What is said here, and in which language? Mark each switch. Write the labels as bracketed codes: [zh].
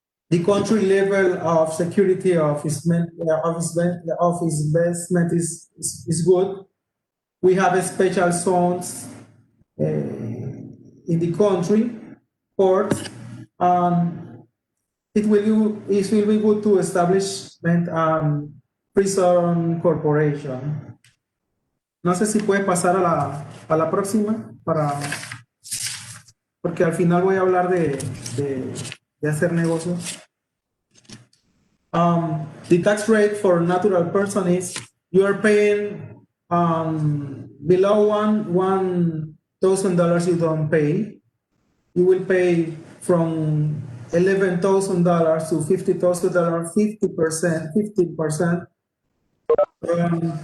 [en] The country level of security of investment is good. We have special zones in the country, ports, and it will be good to establishment Free Zone Corporation. [es] No sé si puedes pasar a la próxima, porque al final voy a hablar de hacer negocios. [en] The tax rate for natural person is, you are paying below $1,000 you don't pay. You will pay from $11,000 to $50,000, 15%.